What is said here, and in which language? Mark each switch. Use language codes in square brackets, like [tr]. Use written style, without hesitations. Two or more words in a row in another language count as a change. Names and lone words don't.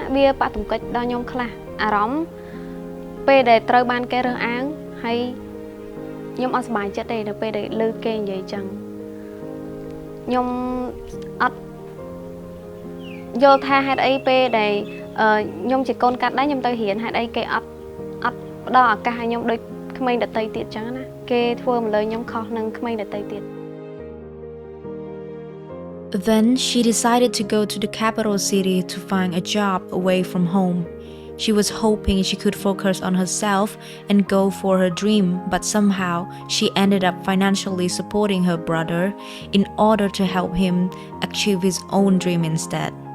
[km] វាប៉ះទង្គិចដល់ខ្ញុំខ្លះអារម្មណ៍ពេលដែលត្រូវបានគេរើសអើងហើយខ្ញុំអត់សប្បាយចិត្តទេនៅពេលដែលលើគេនិយាយចឹងខ្ញុំអត់យល់ថាហេតុអីពេលដែលខ្ញុំជាកូនកាត់ដែរខ្ញុំទៅរៀនហេតុអីគេអត់ផ្ដល់ឱកាសឲ្យខ្ញុំដូចក្មេងដទៃទៀតចឹងណាគេធ្វើមកលើខ្ញុំខុសនឹងក្មេងដទៃទៀត [en] Then she decided to go to the capital city to find a job away from home. She was hoping she could focus on herself and go for her dream, but somehow she ended up financially supporting her brother in order to help him achieve his own dream instead.